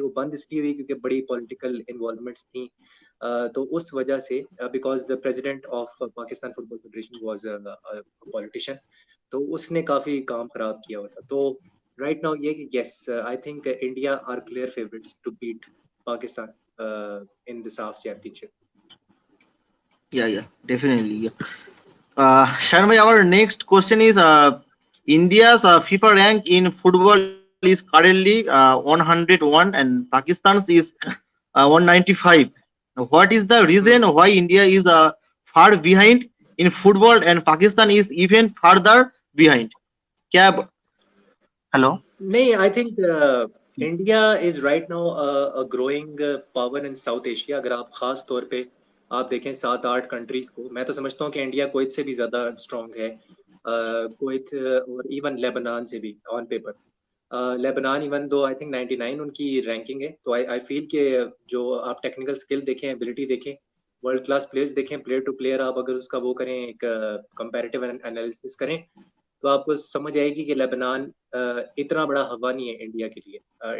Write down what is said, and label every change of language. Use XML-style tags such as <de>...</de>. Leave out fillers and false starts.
<hi>वो बंद इसलिए हुई क्योंकि बड़ी पॉलिटिकल इन्वॉल्वमेंट्स थी, तो उस वजह से,</hi> <en>because the president of Pakistan football federation was a politician,</en> <hi>तो उसने काफी काम खराब किया हुआ था।</hi> <en>तो right now ये कि yes, I think India are clear favourites to beat Pakistan in the SAF championship. Yeah, definitely. Shahan bhai, our next question is India's FIFA rank in football is currently 101 and Pakistan's is 195. What is the reason why India is far behind in football and Pakistan is even further behind?</en> <hi>क्या hello?</hi> <en>नहीं, I think India is right now a growing power in South Asia.</en> <hi>अगर आप खास तौर पे आप देखें 7-8 countries को, मैं तो समझता हूँ कि इंडिया कुवैत से भी ज्यादा स्ट्रांग है, कुवैत और इवन लेबनान से भी on paper. Lebanon</hi> <en>even though I think</en> <hi>99 उनकी रैंकिंग है, तो आई फील कि जो आप टेक्निकल स्किल देखें, एबिलिटी देखें, वर्ल्ड क्लास प्लेयर्स देखें, प्लेयर टू प्लेयर आप अगर उसका वो करें, एक कंपैरेटिव एनालिसिस करें, तो आपको समझ आएगी कि लेबनान इतना बड़ा हवा नहीं है इंडिया के लिए।</hi>